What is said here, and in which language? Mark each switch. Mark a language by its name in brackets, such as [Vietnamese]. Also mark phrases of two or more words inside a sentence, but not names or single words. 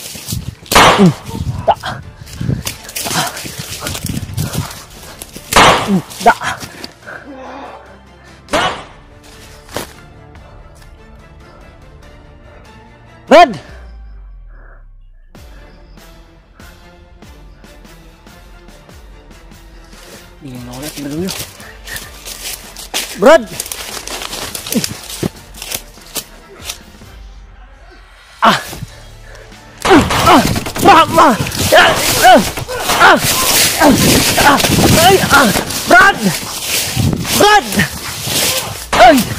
[Indonesian] Brad. Ini nolak dulu. Brad. Ma. Brad! Brad! Ay!